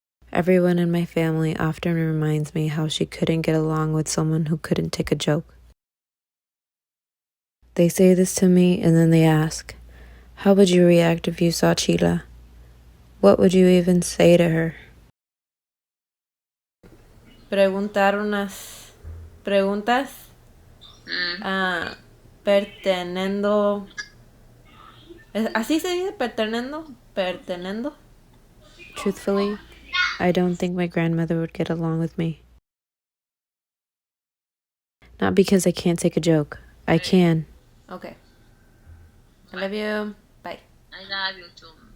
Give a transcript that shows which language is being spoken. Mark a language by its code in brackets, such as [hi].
[en] Everyone in my family often reminds me how she couldn't get along with someone who couldn't take a joke. They say this to me and then they ask, how would you react if you saw Sheila? What would you even say to her? [es] Preguntar unas preguntas pertenendo. ¿Así se dice? Pertenendo? [en] Truthfully, I don't think my grandmother would get along with me. Not because I can't take a joke. I can. Okay. I love you. Bye. I love you too.